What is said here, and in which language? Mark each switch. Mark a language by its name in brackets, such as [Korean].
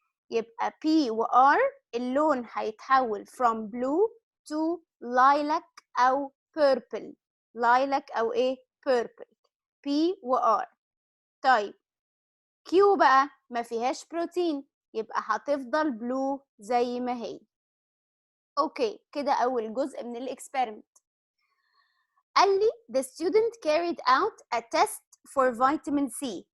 [Arabic] يبقى P و R اللون هيتحول [English] from blue to lilac [Arabic] او purple. lilac او ايه؟ purple. P و R. طيب Q بقى ما فيهاش بروتين يبقى هتفضل بلو زي ما هي. اوكي كده اول جزء من الاكسبيرمنت. قال لي [English] the student carried out a test for vitamin C.